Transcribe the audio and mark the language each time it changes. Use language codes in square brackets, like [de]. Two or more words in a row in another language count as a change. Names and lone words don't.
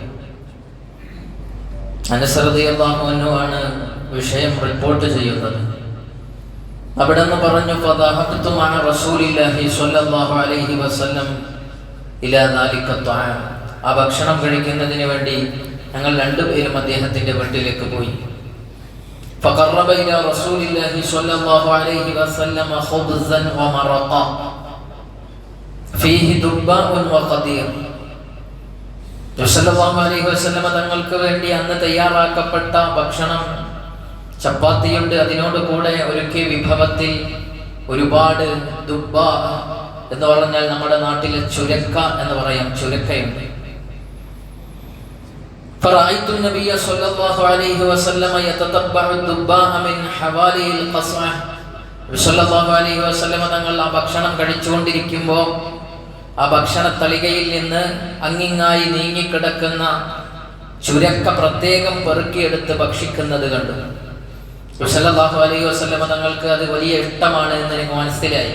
[ml] അനസ് [ar] رضي الله عنه [ml] ആണ് വിഷയം റിപ്പോർട്ട് ചെയ്യുന്നത്. അവിടെ നിന്ന് പറഞ്ഞു, [ar] فذهبت مع رسول الله صلى الله عليه وسلم إلى ذلك الطعام. [ml] ആ ഭക്ഷണം കഴിക്കുന്നതിന് വേണ്ടി ഞങ്ങൾ രണ്ടുപേരും അദ്ദേഹത്തിന്റെ വീട്ടിലേക്ക് പോയി. [ar] فقرب إلى رسول الله صلى الله عليه وسلم خبزا ومرقا فيه دباء وقدير. صلى الله عليه وسلم [ml] തങ്ങൾക്ക് വേണ്ടി അന്ന് തയ്യാറാക്കപ്പെട്ട ഭക്ഷണം ചപ്പാത്തിയുണ്ട്, അതിനോട് കൂടെ ഒരുക്കിയ വിഭവത്തിൽ ഒരുപാട് ദുബ്ബ എന്ന് പറഞ്ഞാൽ നമ്മുടെ നാട്ടിലെ ചുരക്ക എന്ന് പറയാം, ചുരക്കയുണ്ട്. [ar] فرأيت النبي صلى الله عليه وسلم يتتبع الدباء من حوالي القصعة. صلى الله عليه وسلم [ml] തങ്ങൾ ആ ഭക്ഷണം കഴിച്ചുകൊണ്ടിരിക്കുമ്പോൾ ആ ഭക്ഷണ തളികയിൽ നിന്ന് അങ്ങിങ്ങായി നീങ്ങിക്കിടക്കുന്ന ചുരക്ക പ്രത്യേകം പെറുക്കിയെടുത്ത് ഭക്ഷിക്കുന്നത് കണ്ടു. [ar] صلى الله عليه وسلم [ml] തങ്ങൾക്ക് അത് വലിയ ഇഷ്ടമാണ് എന്ന് എനിക്ക് മനസ്സിലായി.